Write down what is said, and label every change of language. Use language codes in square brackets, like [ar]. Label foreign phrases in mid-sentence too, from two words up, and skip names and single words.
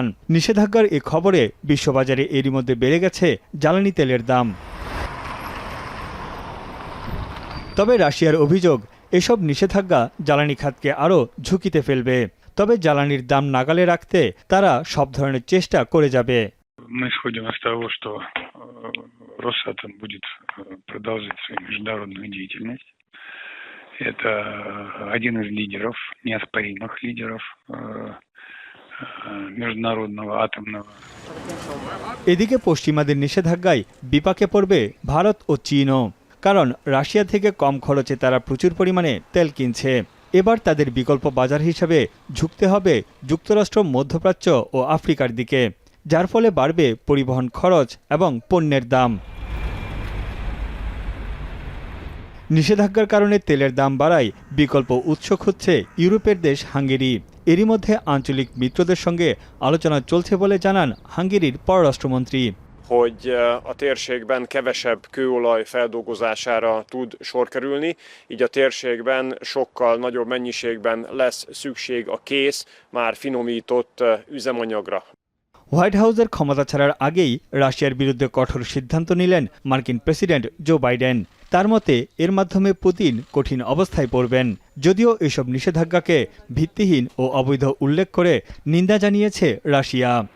[bn] নিষেধাজ্ঞার এ খবরে বিশ্ববাজারে এরই মধ্যে বেড়ে গেছে জ্বালানি তেলের দাম। তবে রাশিয়ার অভিযোগ, এসব নিষেধাজ্ঞা জ্বালানি খাতকে আরও ঝুঁকিতে ফেলবে। তবে জ্বালানির দাম নাগালে রাখতে তারা সব ধরনের চেষ্টা করে যাবে। [ru] Мы исходим из того, что Росатом будет продолжать свою международную деятельность. Это один из лидеров, неоспоримых лидеров международного атомного. [bn] এদিকে পশ্চিমাদের নিষেধাজ্ঞায় বিপাকে পড়বে ভারত ও চীনও। কারণ রাশিয়া থেকে কম খরচে তারা প্রচুর পরিমাণে তেল কিনছে। এবার তাদের বিকল্প বাজার হিসেবে ঝুঁকতে হবে যুক্তরাষ্ট্র, মধ্যপ্রাচ্য ও আফ্রিকার দিকে, যার ফলে বাড়বে পরিবহন খরচ এবং পণ্যের দাম। নিষেধাজ্ঞার কারণে তেলের দাম বাড়ায় বিকল্প উৎস খুঁজছে ইউরোপের দেশ হাঙ্গেরি। এরই মধ্যে আঞ্চলিক মিত্রদের সঙ্গে আলোচনা চলছে বলে জানান হাঙ্গেরির পররাষ্ট্রমন্ত্রী। [hu] hogy a térségben kevesebb kőolaj feldolgozására tud sor kerülni, így a térségben sokkal nagyobb mennyiségben lesz szükség a kész, már finomított üzemanyagra. [bn] হোয়াইট হাউসের ক্ষমতা ছাড়ার আগেই রাশিয়ার বিরুদ্ধে কঠোর সিদ্ধান্ত নিলেন মার্কিন প্রেসিডেন্ট জো বাইডেন। তার মতে এর মাধ্যমে পুতিন কঠিন অবস্থায় পড়বেন। যদিও এসব নিষেধাজ্ঞাকে ভিত্তিহীন ও অবৈধ উল্লেখ করে নিন্দা জানিয়েছে রাশিয়া।